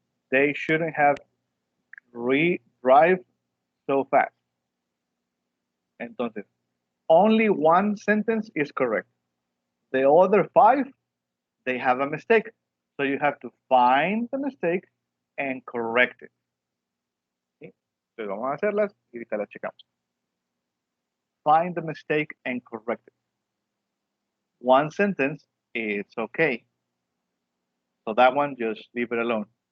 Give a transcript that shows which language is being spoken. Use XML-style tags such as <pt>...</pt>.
<en>They shouldn't have drive so fast.</en> <es>Entonces,</es> <en>only one sentence is correct. The other five, they have a mistake. So you have to find the mistake and correct it.</en> <es>¿Sí? Entonces vamos a hacerlas y ahorita las checamos.</es> <en>Find the mistake and correct it. One sentence, it's okay. So that one, just leave it alone.</en>